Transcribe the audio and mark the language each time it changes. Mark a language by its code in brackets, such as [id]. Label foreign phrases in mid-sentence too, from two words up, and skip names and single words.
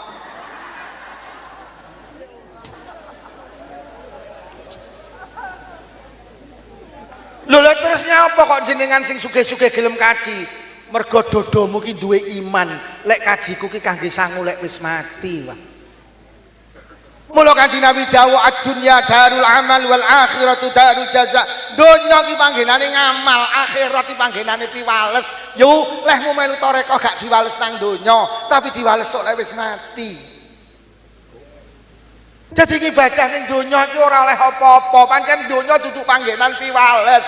[jv] Lho terus nyapa kok jenengan sing sugih-sugih gelem kaji? Mergo dodomu ki duwe iman. Lek kajiku ki kangge sangu lek wis mati, Pak. Mula Kanjeng Nabi dawuh [ar] الدنيا دار العمل والآخرة دار الجزاء. [jv] Donya ki panggenane ngamal, akhirat ki panggenane piwales. Yo lehmu melu toreko gak diwales nang donya, tapi diwales sok lek wis mati. Jadi ibadah ning donya ki ora oleh apa-apa, pancen donya dudu panggenan piwales.